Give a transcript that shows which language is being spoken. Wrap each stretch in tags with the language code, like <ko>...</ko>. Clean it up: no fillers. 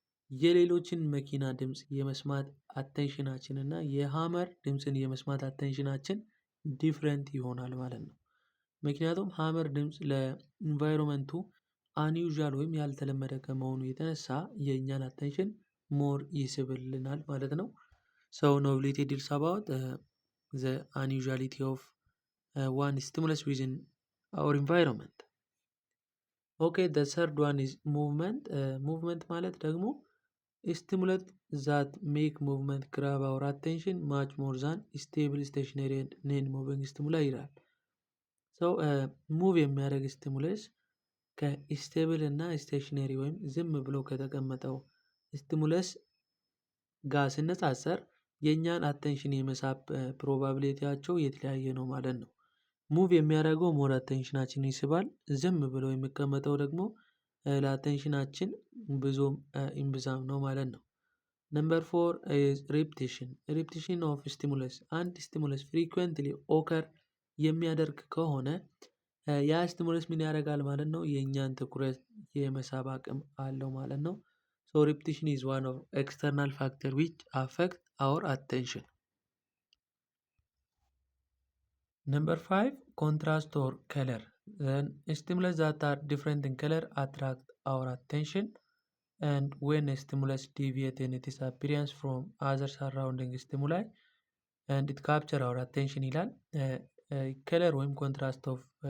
<am>የሌሎችን መኪና ድምፅ የመስማት አቴንሽናችን እና የሀመር ድምፅን የመስማት አቴንሽናችን ዲፍረንት ይሆናል ማለት ነው። ምክንያቱም ሀመር ድምፅ ለኢንቫይሮንመንቱ አንዩዥዋል ወይም ያልተለመደ ከመሆኑ የተነሳ የእኛን አቴንሽን ሞር ይስብልናል ማለት ነው።</am> <en>So novelty deals about the unusuality of one stimulus within our environment. Okay, the third one is movement. Movement</en> <am>ማለት ደግሞ</am> <en>stimulate that make movement grab our attention much more than stable stationary and non-moving stimuli</en> <am>ይላል።</am> <en>So move</en> <am>የሚያደርግ ስቲሙለስ ከስቴብል እና ስቴሽነሪ ወይም ዝም ብሎ ከተቀመጠው ስቲሙለስ ጋር ሲነጻጸር የእኛን አቴንሽን የመሳብ ፕሮባቢሊቲያቸው የተለያየ ነው ማለት ነው። ሙቭ የሚያደርገው ሞር አቴንሽናችን ይስባል። ዝም ብሎ የሚቀመጠው ደግሞ ለአቴንሽናችን ብዙም ኢምብዛም ነው ማለት ነው። ነምበር 4</am> <en>is repetition. repetition of stimulus.</en> <am>አንድ ስቲሙለስ ፍሪኩዌንትሊ ኦከር የሚያደርግ ከሆነ ያ ስቲሙለስ ምን ያደርጋል ማለት ነው? የእኛን ትኩረት የመሳብ አቅም አለው ማለት ነው።</am> <en>So repetition is one of external factor which affect our attention. Number 5, contrast or color. Then stimulus that are different in color attract our attention, and when a stimulus deviates in its appearance from other surrounding stimuli and it capture our attention</en> <am>ይላል።</am> <en>color ወይም contrast of</en>